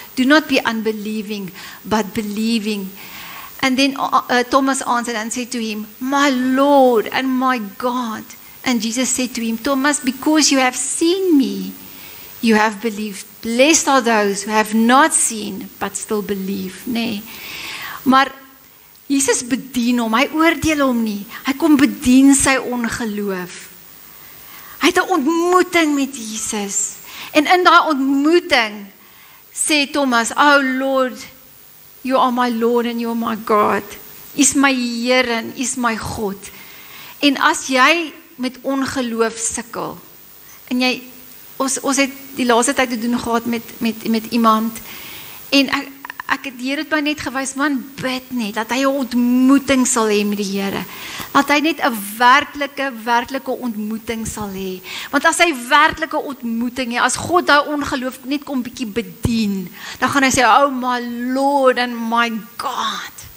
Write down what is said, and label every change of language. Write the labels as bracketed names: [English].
[English] Do not be unbelieving, but believing. And then Thomas answered and said to him, my Lord and my God. And Jesus said to him, Thomas, because you have seen me, you have believed. Blessed are those who have not seen, but still believe. [Afrikaans] Nee. Maar Jesus bedien hom, hy oordeel hom nie. Hy kom bedien sy ongeloof. Hy het 'n ontmoeting met Jesus. En in daai ontmoeting sê [English] Thomas, oh Lord, you are my Lord and you are my God. [Afrikaans] Is my Here en is my God. En as jy met ongeloof sukkel, en jy, ons het die laaste tyd te doen gehad met iemand, en ek het die Here het my net gewys, man, bid net, dat hy 'n ontmoeting sal hê met die Here, dat hy net 'n werklike ontmoeting sal hê, want as hy werklike ontmoeting hê, as God daai ongeloof net kom bietjie bedien, dan gaan hy sê, [English] oh my Lord and my God.